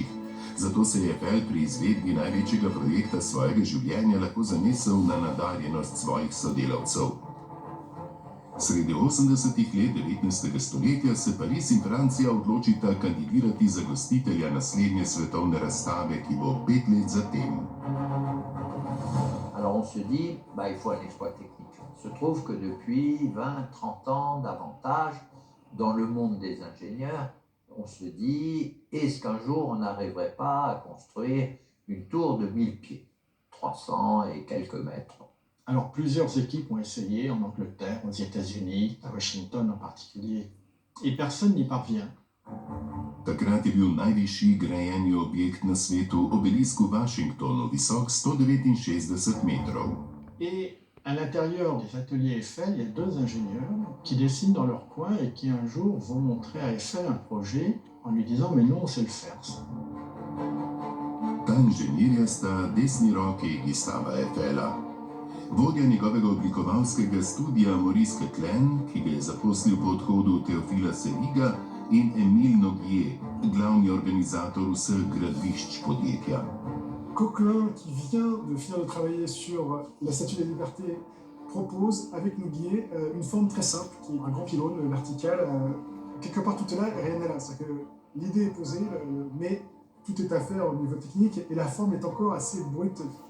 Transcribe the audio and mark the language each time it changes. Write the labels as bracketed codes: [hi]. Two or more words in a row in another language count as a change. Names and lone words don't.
[sl] Zato se je Eiffel pri izvedbi največjega projekta svojega življenja lahko zanesel na nadarjenost svojih sodelavcev. Sredi 80-ih let 19. stoletja se Pariz in Francija odločita kandidirati za gostitelja naslednje svetovne razstave, ki bo 5 let zatem. [fr] Alors on se dit, il faut un exploit technique. Il se trouve que depuis 20-30 ans davantage, dans le monde des ingénieurs, on se dit, est-ce qu'un jour on n'arriverait pas à construire une tour de 1000 pieds, 300 et quelques mètres? Alors plusieurs équipes ont essayé en Angleterre, aux États-Unis, à Washington en particulier, et personne n'y parvient. [sl] Takrat je bil najvišji grajeni objekt na svetu obelisk v Washingtonu, visok 169 metrov. [fr] Et à l'intérieur des ateliers Eiffel, il y a 2 ingénieurs qui dessinent dans leur coin et qui un jour vont montrer à Eiffel un projet en lui disant « mais nous, on sait le faire ça ». [sl] Ta inženirja sta desni roki Gustava Eiffela. Vodja njegovega oblikovalskega studija Maurice Quetelet, ki ga je zaposlil po odhodu Théophila Seliga, in Émile Noguier, glavni organizator vseh gradbišč podjetja. [fr] Coquelin, qui vient de finir de travailler sur la Statue de la Liberté, propose avec Noguier une forme très simple, qui est un grand pylône vertical. Quelque part, tout est là et rien n'est là. C'est-à-dire que l'idée est posée, mais tout est à faire au niveau technique et la forme est encore assez brute.